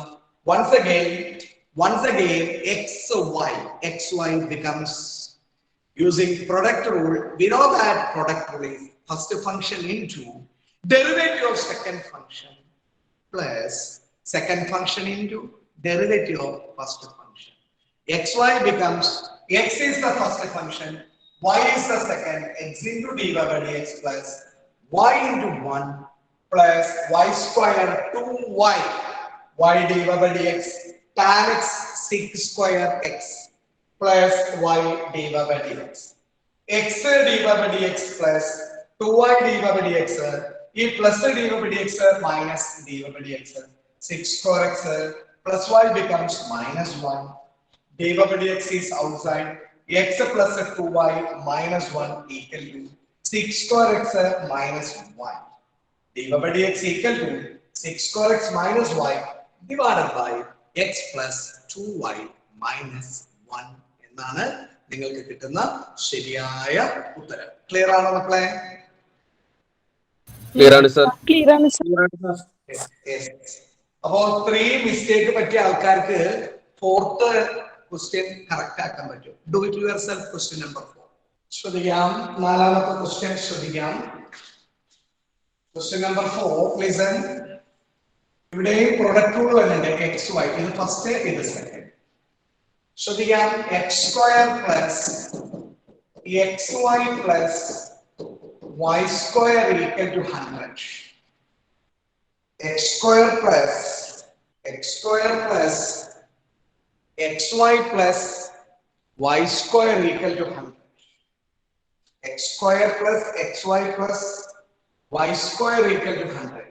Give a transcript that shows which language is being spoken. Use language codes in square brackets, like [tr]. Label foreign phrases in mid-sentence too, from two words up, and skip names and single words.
[en] Once again xy becomes, using product rule, we know that product rule is first function into derivative of second function plus second function into derivative of first function. Xy becomes, x is the first function, y is the second, x into dy by dx plus y into 1 plus y square 2y, y dy by dx tan x sec square x plus y dy by dx. X dy by dx plus 2y dy by dx. E plus dy by dx minus dy by dx. 6 square x plus y becomes minus 1. Dy by dx is outside. X plus 2y minus 1 equal to 6 square x minus y. Dy by dx equal to 6 square x minus y divided by x plus 2y minus 1 [ml] എന്നാണ് നിങ്ങൾക്ക് കിട്ടുന്ന ശരിയായ ഉത്തരം. ക്ലിയർ ആണോ മക്കളെ? Clear ആണ് sir. Clear ആണ് sir. അപ്പോ 3 മിസ്റ്റേക്ക് പറ്റിയ ആൾക്കാർക്ക് 4th ക്വസ്റ്റ്യൻ കറക്റ്റ് ആക്കാൻ പറ്റും. [en] do it yourself. question number 4 [ml] ശ്രദ്ധിക്കാം. 4ാമത്തെ ക്വസ്റ്റ്യൻ ശ്രദ്ധിക്കാം. [en] question number 4 listen. [ml] ഇവിടെയും [en] product rule [ml] വരുന്നുണ്ട്. [en] x y, [ml] ഇത് ഫസ്റ്റ് ഇത് സെക്കൻഡ്. [en] ശ്രദ്ധിക്കാം. x square plus x y plus y square equal to 100. X square plus xy plus y square equal to 100. X square plus xy plus y square equal to 100.